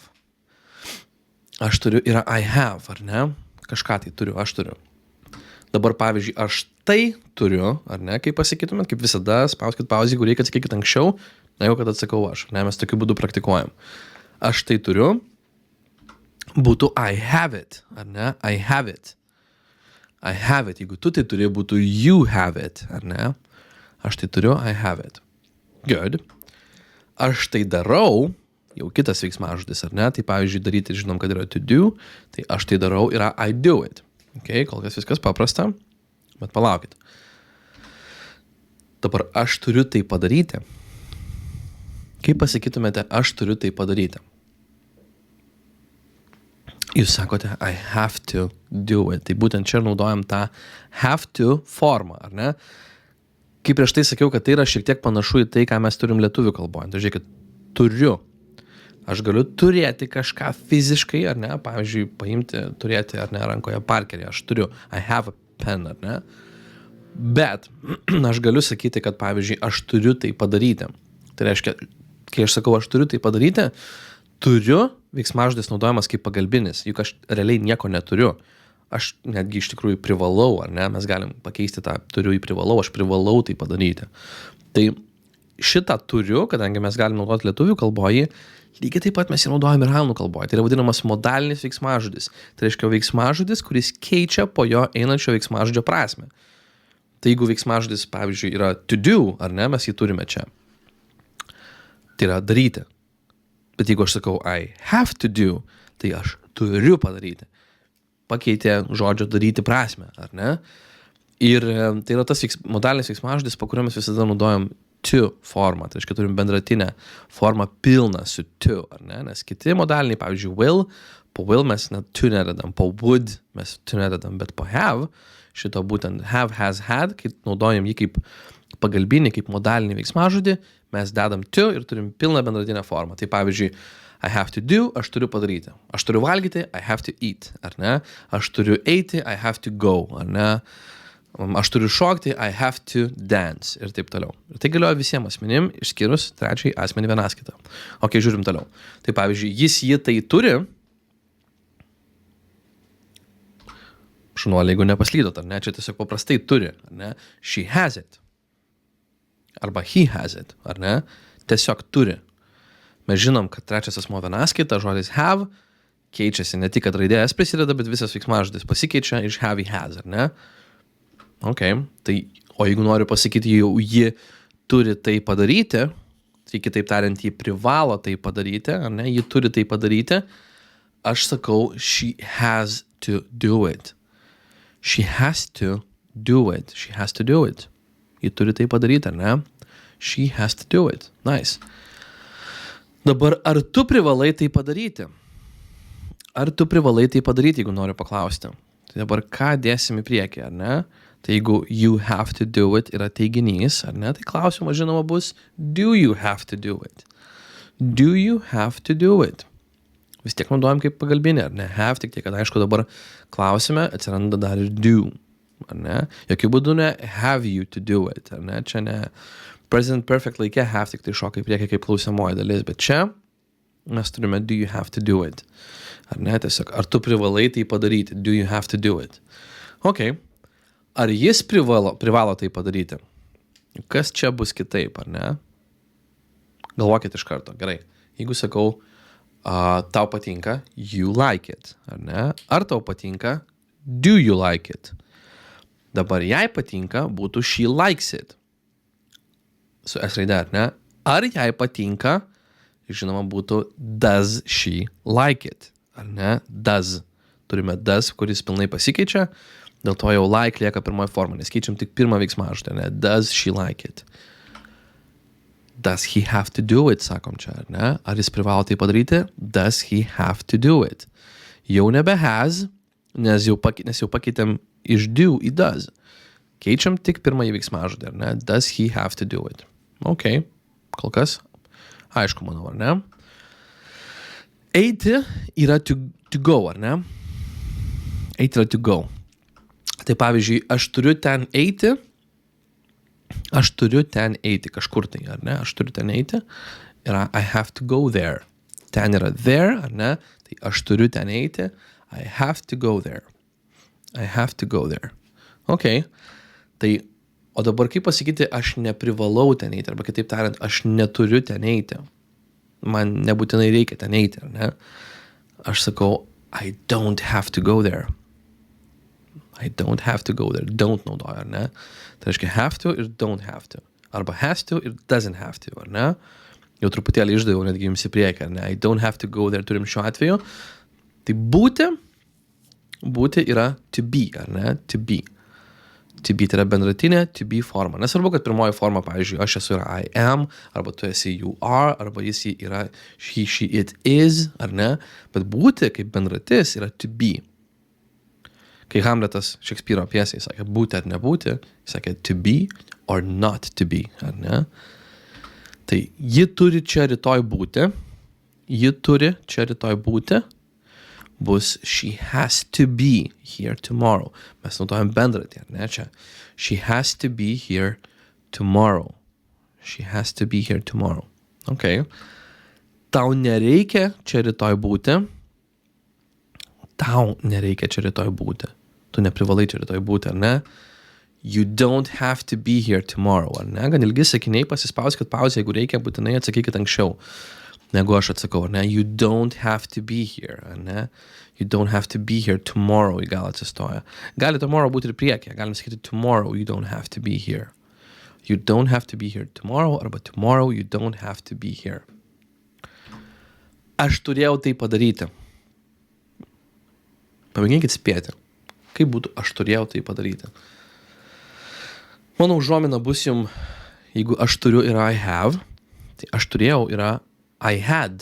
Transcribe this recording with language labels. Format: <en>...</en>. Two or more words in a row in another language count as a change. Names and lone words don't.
<lt>Aš turiu yra</lt> <en>I have,</en> <lt>ar ne? Kažką tai turiu, aš turiu. Dabar pavyzdžiui, aš tai turiu, ar ne? Kaip pasakytumėt, kaip visada, spauskit pauzę, jeigu reikia atsakykit anksčiau, na jau kad atsakau aš, ne? Mes tokiu būdu praktikuojam. Aš tai turiu, būtų</lt> <en>I have it,</en> <lt>ar ne?</lt> <en>I have it. I have it.</en> <lt>Jeigu tu tai turi, būtų</lt> <en>you have it,</en> <lt>ar ne? Aš tai turiu,</lt> <en>I have it. Good.</en> <lt>Aš tai darau, jau kitas veiksmažodis, ar ne? Tai pavyzdžiui, daryti, žinom, kad yra</lt> <en>to do,</en> <lt>tai aš tai darau yra</lt> <en>I do it.</en> <lt>Okay, kol kas viskas paprasta, bet palaukit. Dabar aš turiu tai padaryti. Kaip pasakytumėte, aš turiu tai padaryti? Jūs sakote,</lt> <en>I have to do it.</en> <lt>Tai būtent čia naudojam tą</lt> <en>have to</en> <lt>formą, ar ne? Kaip prieš tai sakiau, kad tai yra šiek tiek panašu į tai, ką mes turim lietuvių kalboje. Tai žiūrėkit, turiu. Aš galiu turėti kažką fiziškai, ar ne? Pavyzdžiui, paimti, turėti, ar ne, rankoje parkerį. Aš turiu, I have a pen, ar ne? Bet aš galiu sakyti, kad pavyzdžiui, aš turiu tai padaryti. Tai reiškia, kai aš sakau, aš turiu tai padaryti, turiu veiksmažodis naudojamas kaip pagalbinis, juk aš realiai nieko neturiu. Aš netgi iš tikrųjų privalau, ar ne? Mes galim pakeisti tą turiu į privalau, aš privalau tai padaryti. Tai šitą turiu, kadangi mes galim naudoti lietuvių kalboje, lygiai taip pat mes jį naudojame ir anglų kalboje. Tai yra vadinamas modalinis veiksmažodis. Tai reiškia veiksmažodis, kuris keičia po jo einančio veiksmažodžio prasme. Tai jeigu veiksmažodis, pavyzdžiui, yra</lt> <en>to do,</en> <lt>ar ne, mes jį turime čia. Tai yra daryti. Bet jeigu aš sakau</lt> <en>I have to do,</en> <lt>tai aš turiu padaryti. Pakeitė žodžio daryti prasme, ar ne? Ir tai yra tas modalinis veiksmažodis, po kurio mes visada naudojam to formą. Tai reiškia, turim bendratinę formą pilną su to, ar ne? Nes kiti modaliniai, pavyzdžiui, will, po will mes net to nededam, po would mes to nededam, bet po have, šito būtent</lt> <en>have, has, had,</en> <lt>kai naudojam jį kaip pagalbinį, kaip modalinį veiksmažodį, mes dedam to ir turim pilną bendratinę formą. Tai pavyzdžiui,</lt> <en>I have to do,</en> <lt>aš turiu padaryti. Aš turiu valgyti,</lt> <en>I have to eat,</en> <lt>ar ne? Aš turiu eiti,</lt> <en>I have to go,</en> <lt>ar ne? Aš turiu šokti,</lt> <en>I have to dance</en> <lt>ir taip toliau. Ir tai galioja visiems asmenim, išskyrus trečiai asmenį vienaskaitą. Ok, žiūrim toliau. Tai pavyzdžiui, jis jį tai turi, šunuolė, jeigu nepaslydot, ar ne? Čia tiesiog paprastai turi, ar ne?</lt> <en>She has it. Arba he has it,</en> <lt>ar ne? Tiesiog turi. Mes žinom, kad trečias asmuo vienaskaita, žodis have, keičiasi ne tik, kad raidė S prisideda, bet visas veiksmažodis pasikeičia iš have,</lt> <en>he has,</en> <lt>ar ne? Ok, tai, o jeigu noriu pasakyti, jau ji turi tai padaryti, tai kitaip tariant, ji privalo tai padaryti, ar ne? Ji turi tai padaryti, aš sakau,</lt> <en>she has to do it. She has to do it. She has to do it.</en> <lt>Ji turi tai padaryti, ar ne?</lt> <en>She has to do it. Nice.</en> <lt>Dabar, ar tu privalai tai padaryti? Ar tu privalai tai padaryti, jeigu noriu paklausti? Tai dabar ką dėsim į priekį, ar ne? Tai jeigu</lt> <en>you have to do it</en> <lt>yra teiginys, ar ne? Tai klausimas žinoma bus</lt> <en>do you have to do it? Do you have to do it?</en> <lt>Vis tiek naudojam kaip pagalbinį, ar ne? Have, tik tiek, kad aišku dabar klausime atsiranda dar ir do, ar ne? Jokių būdų ne</lt> <en>have you to do it,</en> <lt>ar ne? Čia ne</lt> <en>present perfect</en> <lt>laike have, tik tai šoka į priekį kaip klausiamoji dalis, bet čia mes turime</lt> <en>do you have to do it,</en> <lt>ar ne? Tiesiog, ar tu privalai tai padaryti?</lt> <en>Do you have to do it?</en> <lt>Ok. Ar jis privalo tai padaryti? Kas čia bus kitaip, ar ne? Galvokit iš karto. Gerai. Jeigu sakau, tau patinka, you like it, ar ne? Ar tau patinka,</lt> <en>do you like it?</en> <lt>Dabar jai patinka, būtų</lt> <en>she likes it.</en> <lt>Su S raide, ar ne? Ar jai patinka, žinoma, būtų</lt> <en>does she like it,</en> <lt>ar ne? Does. Turime does, kuris pilnai pasikeičia. Dėl to jau like lieka pirmoji forma, nes keičiam tik pirmą veiksmažodį, ne?</lt> <en>Does she like it? Does he have to do it,</en> <lt>sakom čia, ar ne? Ar jis privalo tai padaryti?</lt> <en>Does he have to do it?</en> <lt>Jau nebe has, nes jau pakeitėm iš do į does. Keičiam tik pirmąjį veiksmažodį, ar ne?</lt> <en>Does he have to do it?</en> <lt>Ok, kol kas aišku, manau, ar ne? Eiti yra</lt> <en>to go,</en> <lt>ar ne? Eiti yra</lt> <en>to go.</en> <lt>Tai pavyzdžiui, aš turiu ten eiti kažkur tai, ar ne? Aš turiu ten eiti, yra</lt> <en>I have to go there.</en> <lt>Ten yra there, ar ne? Tai aš turiu ten eiti,</lt> <en>I have to go there. I have to go there.</en> <lt>Ok. Tai, o dabar kaip pasakyti, aš neprivalau ten eiti, arba kitaip tariant, aš neturiu ten eiti. Man nebūtinai reikia ten eiti, ar ne? Aš sakau,</lt> <en>I don't have to go there. I don't have to go there. Don't</en> <lt>naudoju, ar ne? Tai reiškia</lt> <en>have to ir don't have to. Arba has to ir doesn't have to,</en> <lt>ar ne? Jau truputėlį išdaviau netgi jums į priekį, ar ne?</lt> <en>I don't have to go there</en> <lt>turim šiuo atveju. Tai būti yra</lt> <en>to be,</en> <lt>ar ne?</lt> <en>To be. To be</en> <lt>tai yra bendratinė</lt> <en>to be</en> <lt>forma. Nesvarbu, kad pirmoji forma, pavyzdžiui, aš esu yra</lt> <en>I am,</en> <lt>arba tu esi</lt> <en>you are,</en> <lt>arba jis yra</lt> <en>he, she, it is,</en> <lt>ar ne? Bet būti kaip bendratis yra</lt> <en>to be.</en> <lt>Kai Hamletas Šekspyro pjesėje sakė būti ar nebūti, jis sakė</lt> <en>to be or not to be,</en> <lt>ar ne? Tai ji turi čia rytoj būti, bus</lt> <en>she has to be here tomorrow.</en> <lt>Mes naudojam bendratį, ar ne čia?</lt> <en>She has to be here tomorrow. She has to be here tomorrow.</en> <lt>Ok. Tau nereikia čia rytoj būti. Tu neprivalai čia rytoj būti, ar ne?</lt> <en>You don't have to be here tomorrow,</en> <lt>ar ne? Gan ilgi sakiniai, pasispauskit pauzę, jeigu reikia, būtinai atsakykit anksčiau, negu aš atsakau, ar ne?</lt> <en>You don't have to be here,</en> <lt>ar ne?</lt> <en>You don't have to be here tomorrow,</en> <lt>į gal atsistoja. Gali tomorrow būti ir priekį, galim sakyti</lt> <en>tomorrow you don't have to be here. You don't have to be here tomorrow, arba tomorrow you don't have to be here.</en> <lt>Aš turėjau tai padaryti. Pamėginkit spėti. Kaip būtų, aš turėjau tai padaryti. Mano užuomina bus jums, jeigu aš turiu yra</lt> <en>I have,</en> <lt>tai aš turėjau yra</lt> <en>I had.</en>